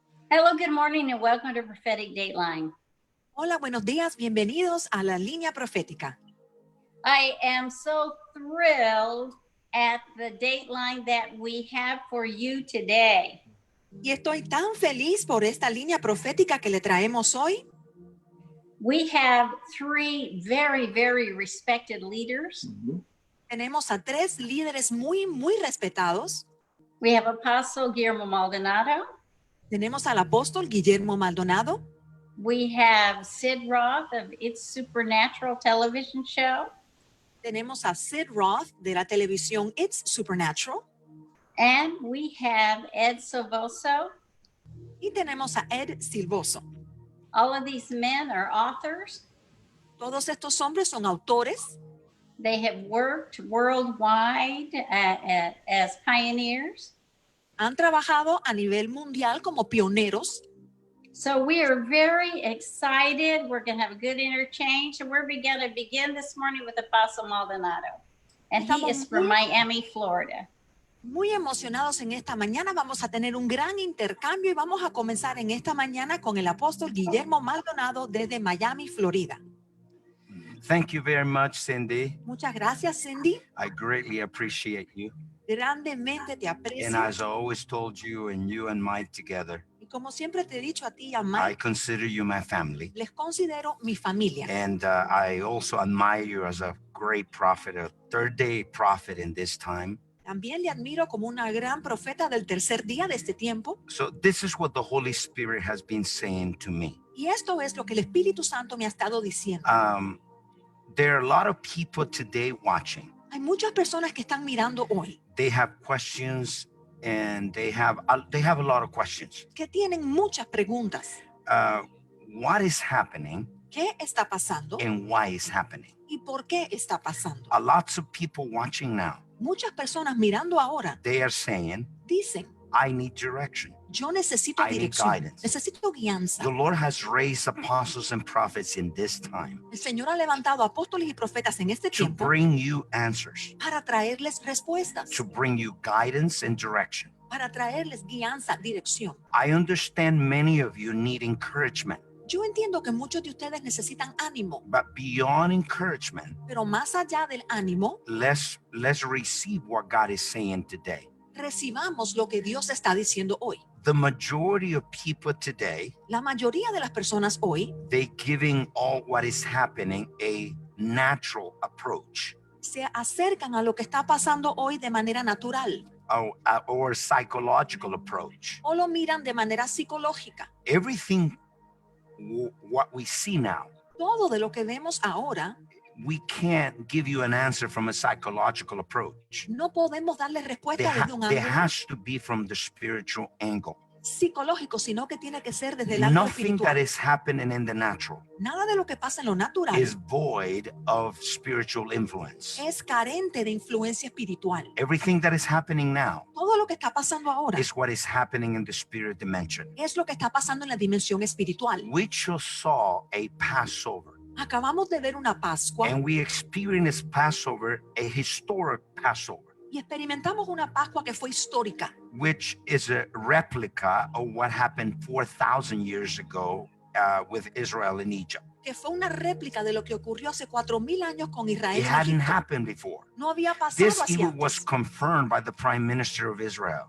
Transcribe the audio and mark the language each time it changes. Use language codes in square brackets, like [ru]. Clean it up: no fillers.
[en] Hello, good morning, and welcome to Prophetic Dateline. [es] Hola, buenos días, bienvenidos a la línea profética. [en] I am so thrilled at the dateline that we have for you today. [es] Y estoy tan feliz por esta línea profética que le traemos hoy. [en] We have three very, very respected leaders. [es] Tenemos a tres líderes muy respetados. [en] We have Apostle Guillermo Maldonado. [es] Tenemos al apóstol Guillermo Maldonado. [en] We have Sid Roth of It's Supernatural television show. [es] Tenemos a Sid Roth de la televisión It's Supernatural. [en] And we have Ed Silvoso. [es] Y tenemos a Ed Silvoso. [en] All of these men are authors. [es] Todos estos hombres son autores. [en] They have worked worldwide as pioneers. [es] Han trabajado a nivel mundial como pioneros. [en] So we are very excited. We're going to have a good interchange. And we're going to begin this morning with Apostle Maldonado. And he is from Miami, Florida. [es] Muy emocionados en esta mañana. Vamos a tener un gran intercambio y vamos a comenzar en esta mañana con el apóstol Guillermo Maldonado desde Miami, Florida. [en] Thank you very much, Cindy. [es] Muchas gracias, Cindy. [en] I greatly appreciate you. [es] Grandemente te aprecio. [en] And as I always told you and Mike together, [es] Y como siempre te he dicho a ti y a [en] I Mike, consider you my family. [es] les considero mi familia. [en] And I also admire you as a great prophet, a third-day prophet in this time. [es] También le admiro como una gran profeta del tercer día de este tiempo. [en] So this is what the Holy Spirit has been saying to me. [es] Y esto es lo que el Espíritu Santo me ha estado diciendo. [en] There are a lot of people today watching. [es] Hay muchas personas que están mirando hoy [en] They have questions and they have a lot of questions. [es] que tienen muchas preguntas. [en] What is happening [es] ¿Qué está pasando? [en] and why is happening? [es] ¿Y por qué está pasando? [en] A lots of people watching now, [es] Muchas personas mirando ahora [en] they are saying, [es] dicen, [en] I need direction. [es] yo necesito [en] I need [es] dirección, [en] guidance. [es] necesito guianza. [en] The Lord has raised apostles and prophets in this time [es] El Señor ha levantado apóstoles y profetas en este [en] to [es] tiempo [en] bring you answers, [es] para traerles respuestas, [en] to bring you guidance and direction. [es] para traerles guianza, dirección. [en] I understand many of you need encouragement, [es] Yo entiendo que muchos de ustedes necesitan ánimo, [en] but beyond encouragement, [es] pero más allá del ánimo, [en] let's receive what God is saying today. [es] recibamos lo que Dios está diciendo hoy. [en] The majority of people today, [es] La mayoría de las personas hoy [en] they giving all what is happening a natural approach [es] se acercan a lo que está pasando hoy de manera natural [en] or psychological approach. [es] o lo miran de manera psicológica. [en] Everything what we see now, [es] Todo de lo que vemos ahora, [en] we can't give you an answer from a psychological approach. [es] no podemos darle respuesta desde un [en] There [es] ángulo [en] has to be from the spiritual angle. [es] psicológico, sino que tiene que ser desde el ángulo [en] Nothing that [es] espiritual. [en] is happening in the natural [es] Nada de lo que pasa en lo natural [en] is void of spiritual influence. [es] es carente de influencia espiritual. [en] Everything that is happening now [es] Todo lo que está pasando ahora [en] is what is happening in the spirit dimension. [es] es lo que está pasando en la dimensión espiritual. [en] We just saw a Passover, [es] Acabamos de ver una Pascua [en] and we experienced Passover, a historic Passover, [es] y experimentamos una Pascua que fue histórica, [en] which is a replica of what happened 4,000 years ago with Israel in Egypt. [es] que fue una réplica de lo que ocurrió hace 4,000 años con Israel. [en] It [es] en [en] hadn't [es] Egipto. [en] happened before. [es] No había pasado [en] This [es] así [en] even was [es] antes. [en] confirmed by the Prime Minister of Israel.